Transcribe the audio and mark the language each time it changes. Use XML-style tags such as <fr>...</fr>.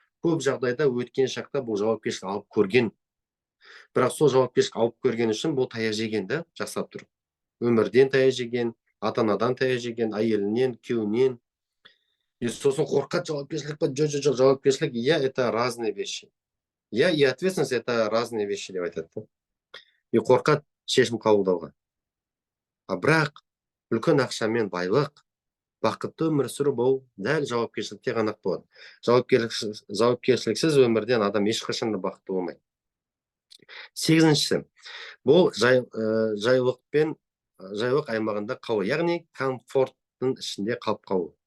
<kk>Көп жағдайда өткен шақта бұл жауапкершілік алып көрген. Бірақ сол жауапкершілік алып көрген үшін бұл таяқ жеген да, жасап тұр. Өмірден таяқ жеген, ата-анадан таяқ жеген, әйелінен, күйеуінен. И сосын қорқады жауапкершілік па? Жоқ, жауапкершілік,</kk> <ru>это разные вещи. И ответственность это разные вещи</ru> <kk>деп айтады. И қорқады шешім қабылдауға. Бірақ үлкен ақшамен байлық, бақытты өмір сүру бұл дәл жауапкершілікте ғана болады. Жауапкершіліксіз өмірден адам ешқашан да бақытты болмайды. 8-ші, бұл жайлық аймағында қалу, яғни комфорттың ішінде қалып қалу.</kk>